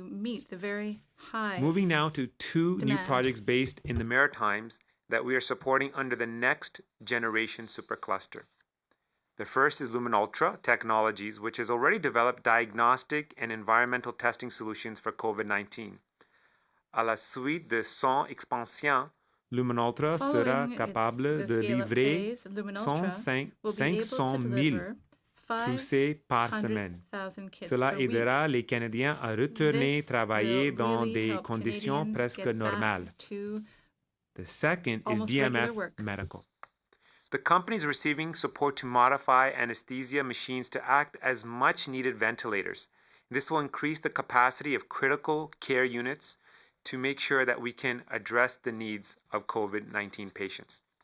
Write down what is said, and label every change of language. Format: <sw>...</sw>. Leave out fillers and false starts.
<en>Moving now to 2 new projects based in the Maritimes that we are supporting under the Next Generation Supercluster. The first is Luminultra Technologies, which has already developed diagnostic and environmental testing solutions for COVID-19.</en> <fr>À la suite de son expansion, Luminultra sera capable de livrer 500 000 poussées par semaine. Cela aidera les Canadiens à retourner travailler dans des conditions presque normales.</fr> <en>The second is DMF Medical. The company is receiving support to modify anesthesia machines to act as much-needed ventilators. This will increase the capacity of critical care units to make sure that we can address the needs of COVID-19 patients.</en>